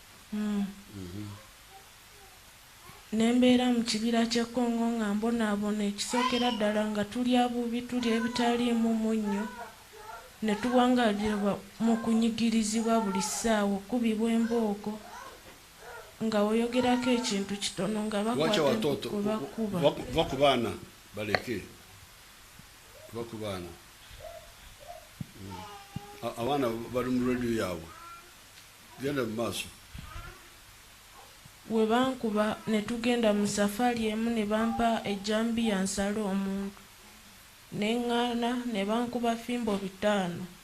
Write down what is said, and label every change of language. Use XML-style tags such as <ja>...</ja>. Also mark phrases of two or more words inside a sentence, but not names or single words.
<lg>Nembeera mu kibira kye Kongo nga mbonaabona ekisookera ddala nga tulya bubi, tulya ebitaliimu munnyo. ne tuwangalira mu kunyigirizibwa buli ssaawa okubibwa embooko nga oyogerako ekintu kitono nga</lg> <sw>Wacha watoto</sw> <lg>bakuba wako bana baleke wako bana abana bali mu radio yawe genda mu maaso. we bankuba ne tugenda mu safari emu ne bampa ejjambiya nsala omuntu neŋŋaana ne bankuba fimbo 5</lg>